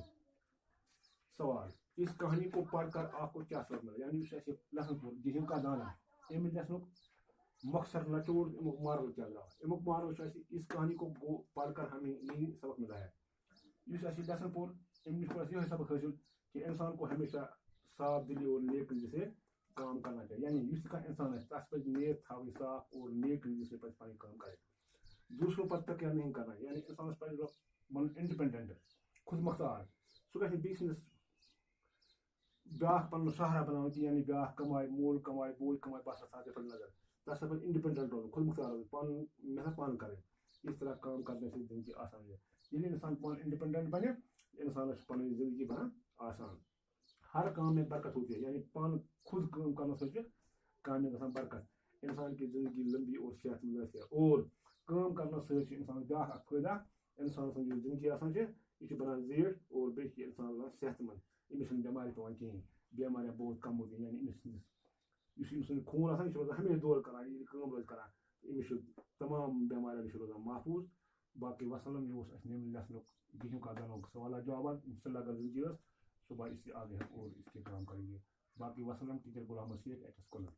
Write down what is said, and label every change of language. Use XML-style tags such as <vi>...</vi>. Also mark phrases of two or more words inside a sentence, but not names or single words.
<ur>سوال, اس کہانی کو پڑھ کر آپ کو کیا سبق ملا.</ur> <ks>یعنی اسے لسن پور गेहूं का दाना امہِ لسنُک مختصر نچوڑ امیُک مارل کیا درٛاو. امیُک مارل چھُ اَسہِ</ks> <ur>اس کہانی کو پڑھ کر ہمیں یہی سبق ملا ہے.</ur> <ks>یُس اَسہِ لسن پور امہِ نِش کوٚر اَسہِ یِہوٚے سبق حٲصِل</ks> <ur>کہ انسان کو ہمیشہ صاف دلی اور نیک نظر سے کام کرنا چاہیے.</ur> <ks>یعنی یُس تہِ کانٛہہ انسان آسہِ تس پَزِ نیت تھاوٕنۍ صاف</ks> <ur>اور نیک نظر سے</ur> <ks>پَزِ پنٕنۍ کٲم کرٕنۍ.</ks> <ur>دوسروں پر تکیہ نہیں کرنا.</ur> <ks>یعنی انسانس پَزِ بنُن انڈِپینڈنٹ, خود مختار. سُہ گژھِ نہٕ بیٚیہِ سٕنٛدِس بیاکھ پنُن سہارا بناوُن کینٛہہ. یعنی بیاکھ کماے, مول کماے, بوے کماے, بس تھاو پَنٕنۍ نظر. تس پَزِ انڈِپینڈنٹ روزُن, خود مختار روزُن, پنُن محنت پانہٕ کرٕنۍ.</ks> <ur>اس طرح کام کرنے سے زندگی آسان ہے.</ur> <ks>ییٚلہِ انسان پانہٕ انڈِپینڈنٹ بنہِ انسانس چھِ پنٕنۍ زندگی بنان آسان.</ks> <ur>ہر کام میں برکت ہوتی ہے.</ur> <ks>یعنی پانہٕ خود کٲم کرنہٕ سۭتۍ چھِ کامہِ گژھان برکت.</ks> <ur>انسان کی زندگی لمبی اور صحت مند گژھِ.</ur> <ks>اور کٲم کرنہٕ سۭتۍ چھِ انسانس بیاکھ اکھ فٲیدٕ, انسان سٕنٛز یُس زندگی آسان چھِ یہِ چھِ بنان زیٖٹھ اور بیٚیہِ چھِ انسان روزان صحت مند. أمِس چھِنہٕ بٮ۪مارِ پیوان کِہیٖنۍ.</ks> <ur>بیماریاں بہت کم ہوتی ہیں.</ur> <ks>یعنی یُس أمۍ سُنٛد خوٗن آسان یہِ چھُ روزان ہمیشہِ دورٕ کران, ییٚلہِ کٲم روزِ کران أمِس چھُ تمام بٮ۪ماریو نِش روزان محفوٗظ. باقٕے وسلم, یہِ اوس اَسہِ نِمہِ لٮ۪سنُک गेहूं का दाना سوالات جوابات.</ks> <ur>ان شاء اللہ اگر زندگی ٲس صبح اس سے آگے ہم اور اس کے کام کریں گے. باقی وسلم ٹیچر غلام شیخ ایچ ایس کونن.</ur>